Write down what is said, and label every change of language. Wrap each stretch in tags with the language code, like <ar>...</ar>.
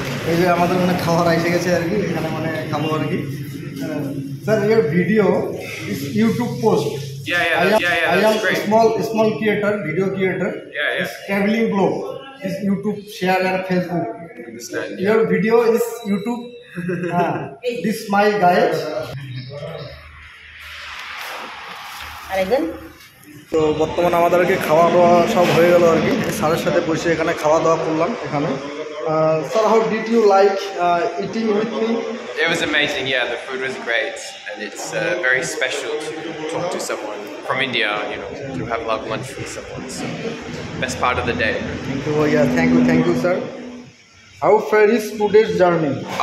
<bn>এই যে আমাদের মানে খাবার এসে গেছে আর কি, এখানে মানে খাবো আর কি।</bn> <en>Sir your video is YouTube post. Yeah, I am that's great. small creator, video creator. Yeah. Traveling blog is YouTube share and Facebook. Understand. Your video is YouTube. This my guide.</en> <bn>তো বর্তমানে আমাদেরকে খাওয়া দাওয়া সব হয়ে গেল আর কি, স্যারের সাথে বসে এখানে খাওয়া দাওয়া করলাম এখানে।</bn> <en>Sir, how did you like eating with me? It was amazing. Yeah, the food was great, and it's very special to talk to someone from India. You know, to have love lunch with someone. So, best part of the day. Thank you, sir. How far is today's journey?</en>